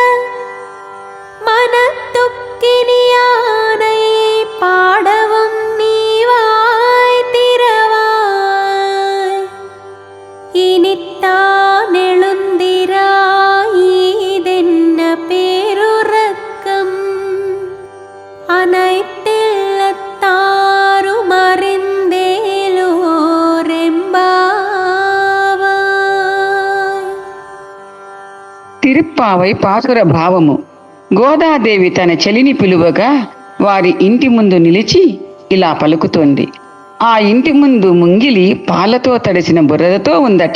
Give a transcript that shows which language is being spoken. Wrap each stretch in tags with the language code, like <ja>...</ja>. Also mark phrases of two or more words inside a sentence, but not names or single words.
<ta>மனத்துக்கினியானை பாடவும் நீவாய் திறவாய் இனித்தான் எழுந்திராயிதென்ன பேருறக்கம் அனைத்தில்லத்தாரும்</ta> <te>తిరుప్పావై పాసుర భావము. గోదాదేవి తన చెలిని పిలువగా వారి ఇంటి ముందు నిలిచి ఇలా పలుకుతోంది. ఆ ఇంటి ముందు ముంగిలి పాలతో తడిసిన బురదతో ఉందట.</te>